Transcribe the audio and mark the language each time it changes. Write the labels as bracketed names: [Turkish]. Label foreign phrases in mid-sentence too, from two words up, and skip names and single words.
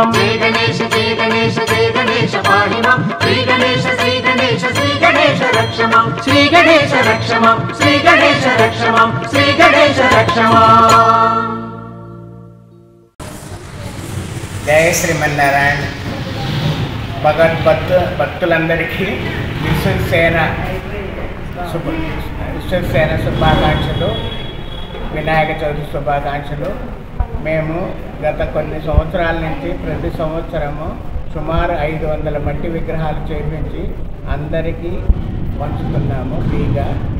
[Sanskrit] जय गणेश पाहि मां श्री गणेश रक्ष मां श्री गणेश रक्ष मां जय श्रीमन्नारायण [Telugu] భక్తులందరికీ విశ్వసేన శుభాకాంక్షలు వినాయక చవితి శుభాకాంక్షలు మేము గత కొన్ని సంవత్సరాల నుంచి ప్రతి సంవత్సరము సుమారు 500 మట్టి విగ్రహాలు చేయించి అందరికీ పంచుతున్నాము ఫ్రీగా